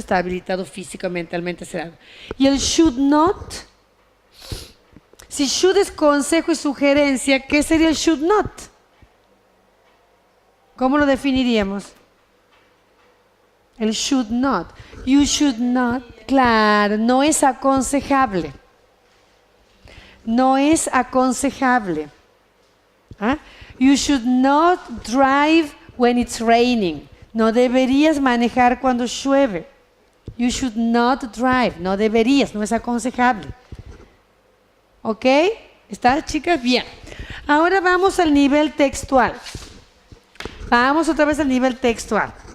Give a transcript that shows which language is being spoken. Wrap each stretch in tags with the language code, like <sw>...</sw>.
<es>Está habilitado física o mentalmente a hacer algo. Y el should not, si should es consejo y sugerencia, ¿qué sería el should not? ¿Cómo lo definiríamos? El should not.</es> <en>You should not.</en> <es>Claro, no es aconsejable. No es aconsejable. ¿Ah?</es> <en>You should not drive when it's raining.</en> <es>No deberías manejar cuando llueve.</es> <en>You should not drive.</en> <es>No deberías, no es aconsejable. ¿Ok? ¿Está, chicas? Bien. Ahora vamos al nivel textual. Vamos otra vez al nivel textual.</es>